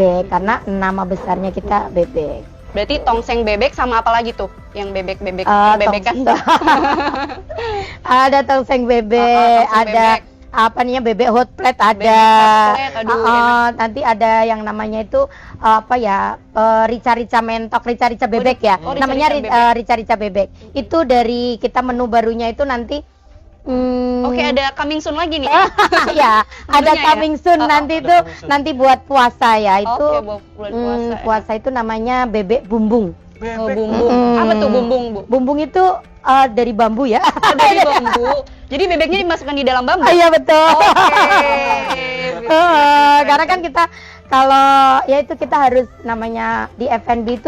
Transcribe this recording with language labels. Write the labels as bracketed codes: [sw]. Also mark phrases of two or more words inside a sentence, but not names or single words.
[id] Bebek, karena nama besarnya kita bebek. Berarti tongseng bebek sama apa lagi tuh? Yang bebek-bebek Eh, bebekan. Ada tongseng bebek, tongseng ada bebek. apa nih bebek [en] hot plate [id] ada. Bebek [en] hot plate, [id] aduh, Nanti ada yang namanya itu apa ya? Rica-rica mentok, rica-rica bebek ya. Oh, Namanya rica-rica bebek. rica-rica bebek. Itu dari kita menu barunya itu nanti Oke, ada [en] coming soon [id] lagi nih. ya, ada Menunya ya? [en] coming soon [id] nanti itu nanti buat puasa ya. Itu Oke, buat bulan puasa. puasa itu namanya bebek bumbung. Oh, bumbung. Apa tuh bumbung, Bu? Bumbung itu dari bambu ya. Oh, dari bambu. Jadi bebeknya dimasukkan di dalam bambu. Iya betul. Oke. Karena kan kita kalau ya itu kita harus namanya di F&B itu